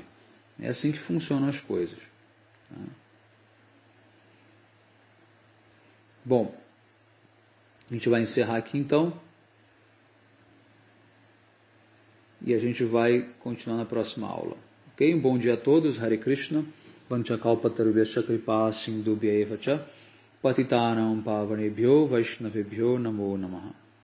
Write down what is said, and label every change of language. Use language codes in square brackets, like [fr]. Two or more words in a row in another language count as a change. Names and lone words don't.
[pt] É assim que funcionam as coisas. Bom, a gente vai encerrar aqui então. e a gente vai continuar na próxima aula. Ok? Um bom dia a todos. Hare Krishna. [sa] वाञ्छाकल्पतरुभ्यश्च कृपासिन्धुभ्य एव च पतितानां पावनेभ्यो वैष्णवेभ्यो नमो नमः.